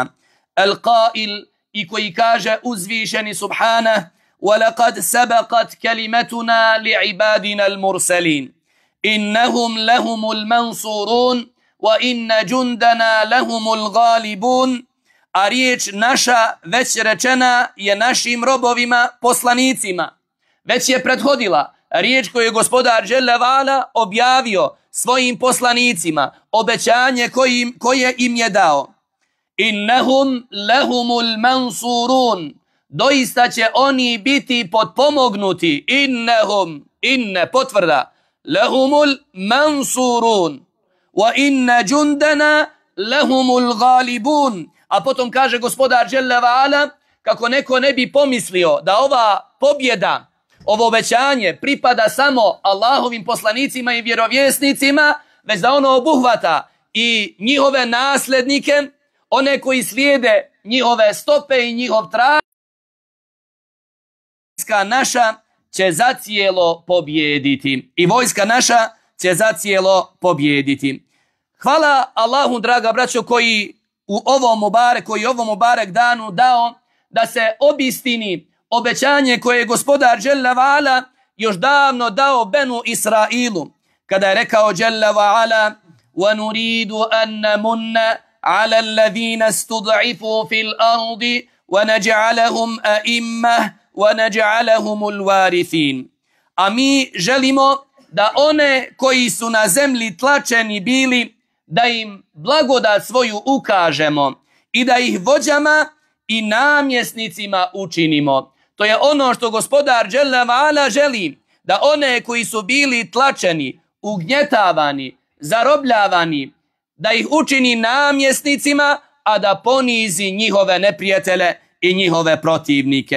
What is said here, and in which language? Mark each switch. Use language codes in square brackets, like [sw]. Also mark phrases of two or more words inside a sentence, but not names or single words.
[ar] Al-Qail, [bs] i koji kaže uzvišeni subhanah, [ar] وَلَقَدْ سَبَقَتْ كَلِمَتُنَا لِعِبَادِنَا الْمُرْسَلِينَ إِنَّهُمْ لَهُمُ الْمَنْصُورُونَ وَإِنَّ جُنْدَنَا لَهُمُ الْغَالِبُونَ, [bs] a riječ naša već rečena je našim robovima poslanicima. Već je prethodila riječ koju je gospodar [ar] جل وعلا [bs] objavio svojim poslanicima, obećanje koje im je dao. [ar] إنهم لهم المنصورون, [bs] doista će oni biti potpomognuti. [ar] إنهم، إن potvrda, لهم المنصورون وإن جندنا لهم الغالبون. [bs] A potom kaže gospodar [ar] جل وعلا, [bs] kako neko ne bi pomislio da ova pobjeda, ovo obećanje pripada samo Allahovim poslanicima i vjerovjesnicima, već da ono obuhvata i njihove nasljednike, one koji slijede njihove stope i njihov trag. Vojska naša će zacijelo pobjediti. I vojska naša će zacijelo pobjediti. Hvala Allahu, draga braćo, koji ovom Mubarek danu dao da se obistini obećanje koje je gospodar [ar] جل وعلا [bs] još davno dao Benu Israilu, kada je rekao [ar] جل وعلا: وَنُرِيدُ أَن نَمُنَّ عَلَى الَّذِينَ اسْتُضْعِفُوا فِي الْأَرْضِ وَنَجْعَلَهُمْ أَئِمَّةً وَنَجْعَلَهُمُ الْوَارِثِينَ. [bs] A mi želimo da one koji su na zemlji tlačeni bili, da im blagodat svoju ukažemo i da ih vođama i namjesnicima učinimo. To je ono što gospodar [ar] جل وعلا [bs] želi, da one koji su bili tlačeni, ugnjetavani, zarobljavani, da ih učini namjesnicima, a da ponizi njihove neprijatelje i njihove protivnike.